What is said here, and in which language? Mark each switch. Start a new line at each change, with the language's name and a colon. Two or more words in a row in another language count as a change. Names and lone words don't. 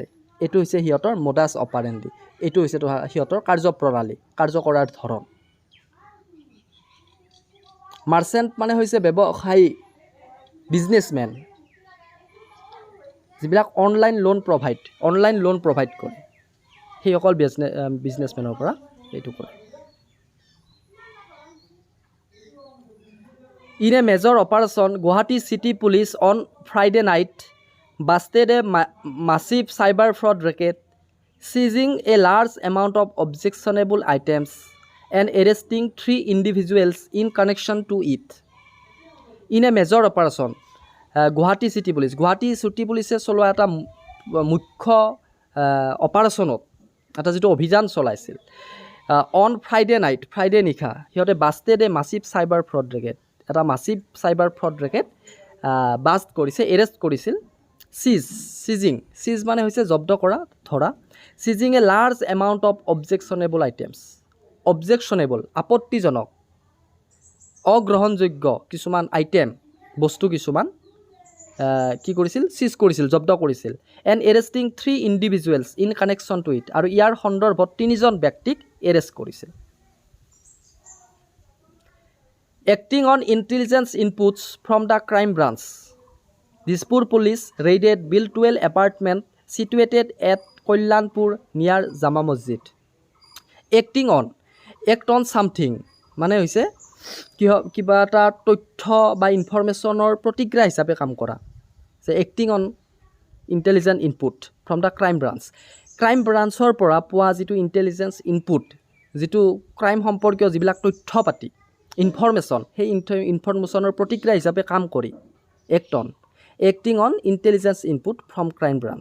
Assamese: এইটো হৈছে সিহঁতৰ
Latin: modus operandi,
Assamese: এইটো হৈছে সিহঁতৰ কাৰ্যপ্ৰণালী কাৰ্য কৰাৰ ধৰণ। মাৰ্চেণ্ট মানে হৈছে ব্যৱসায়ী বিজনেছমেন যিবিলাক
English: online loan provide
Assamese: কৰে সেইসকল বিজনেছমেনৰ পৰা এইটো কৰে।
English: In a major operation, Guwahati City Police on Friday night busted a massive cyber fraud racket, seizing a large amount of objectionable items and arresting 3 individuals in connection to it. In a major operation, Guwahati City Police
Assamese: চলোৱা এটা মুখ্য অপাৰেশ্যনত এটা যিটো অভিযান চলাইছিল
English: on Friday
Assamese: নিশা সিহঁতে
English: busted a massive cyber fraud racket
Assamese: এটা
English: massive cyber fraud racket bust
Assamese: কৰিছে এৰেষ্ট কৰিছিল। চিজ মানে হৈছে জব্দ কৰা ধৰা।
English: seizing a large amount of objectionable items
Assamese: আপত্তিজনক অগ্ৰহণযোগ্য কিছুমান আইটেম বস্তু কিছুমান কি কৰিছিল চিজ কৰিছিল জব্দ কৰিছিল।
English: and arresting 3 individuals in connection to it
Assamese: আৰু ইয়াৰ সন্দৰ্ভত 3জন ব্যক্তিক এৰেষ্ট কৰিছিল।
English: Acting on intelligence inputs from the crime branch, Dispur police raided Biltwell apartment situated at Kollanpur near Jama Masjid. Act on something
Assamese: মানে হৈছে কিবা এটা তথ্য বা ইনফৰমেশ্যনৰ প্ৰতিক্ৰিয়া হিচাপে কাম কৰা।
English: acting on intelligent input from the crime branch
Assamese: পৰা পোৱা যিটো
English: intelligence input
Assamese: যিটো ক্ৰাইম সম্পৰ্কীয় যিবিলাক তথ্য পাতি ইনফৰমেশ্যন সেই ইনফৰমেশ্যনৰ প্ৰতিক্ৰিয়া হিচাপে কাম কৰি
English: acting on intelligence input from crime branch.